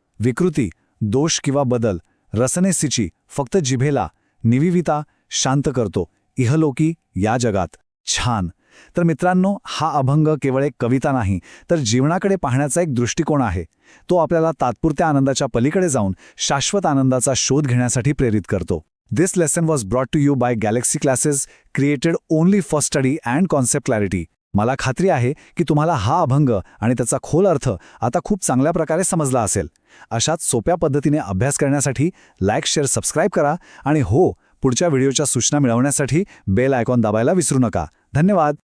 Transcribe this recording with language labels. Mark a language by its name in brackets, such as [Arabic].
[Marathi] विकृती, दोष किंवा बदल. रसनेसीची, फक्त जिभेला. निविविता, शांत करतो. इहलोकी, या जगात. छान. तर मित्रांनो, हा अभंग केवळ एक कविता नाही, तर जीवनाकडे पाहण्याचा एक दृष्टिकोन आहे. तो आपल्याला तात्पुरत्या आनंदाच्या पलीकडे जाऊन शाश्वत आनंदाचा शोध घेण्यासाठी प्रेरित करतो. [English] This lesson was brought to you by Galaxy Classes, created only for study and concept clarity. [Marathi] मला खात्री आहे की तुम्हाला हा अभंग आणि त्याचा खोल अर्थ आता खूप चांगल्या प्रकारे समजला असेल. अशाच सोप्या पद्धतीने अभ्यास करण्यासाठी लाईक, शेअर, सबस्क्राईब करा आणि पुढच्या व्हिडिओच्या सूचना मिळवण्यासाठी बेल आयकॉन दाबायला विसरू नका. धन्यवाद.